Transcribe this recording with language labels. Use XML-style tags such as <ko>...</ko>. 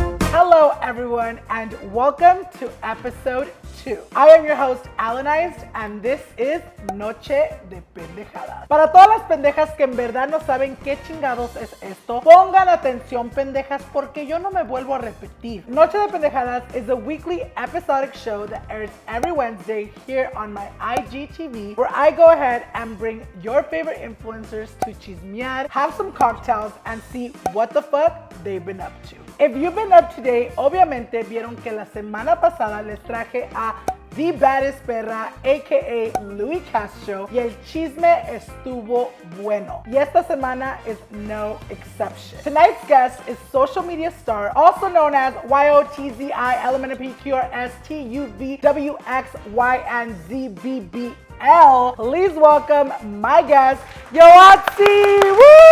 <en>Hello everyone and welcome to episode 2. I am your host Alannized and this is Noche de Pendejadas.</en> <es>Para todas las pendejas que en verdad no saben qué chingados es esto, pongan atención pendejas porque yo no me vuelvo a repetir.</es> <en>Noche de Pendejadas is a weekly episodic show that airs every Wednesday here on my IGTV, where I go ahead and bring your favorite influencers to chismear, have some cocktails and see what the fuck they've been up to. If you've been up to date,</en> <es>obviamente vieron que la semana pasada les traje a The Baddest Perra, a.k.a. Yoatzi Castro, y el chisme estuvo bueno. Y esta semana</es> <en>is no exception. Tonight's guest is social media star, also known as Yoatzi, LMNOPQRSTUVWXYNZBBL. Please welcome my guest, Yoatzi! Woo!</en>